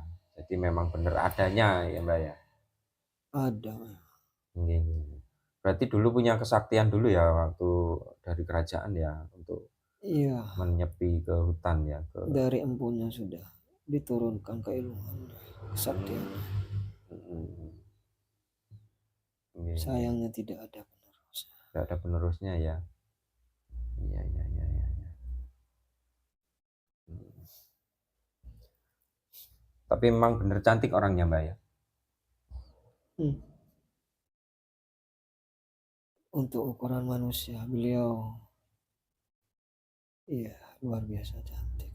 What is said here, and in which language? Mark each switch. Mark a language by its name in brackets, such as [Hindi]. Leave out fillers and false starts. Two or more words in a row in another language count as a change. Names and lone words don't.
[Indonesian] Jadi memang bener adanya ya, Mbak ya? Ada. [Javanese] Nggih, nggih. [Indonesian] Berarti dulu punya kesaktian dulu ya waktu dari kerajaan ya untuk Iya, menyepi ke hutan ya ke. dari empunya sudah diturunkan keilmuan, kesaktian. [Javanese] Mhm. Nggih, nggih. [Indonesian] Sayangnya tidak ada penerus. Nggak ada penerusnya ya. Iya, iya, iya, iya, iya. Hmm. Tapi memang bener cantik orangnya, Mbak ya. Hmm. Untuk ukuran manusia, beliau iya luar biasa cantik.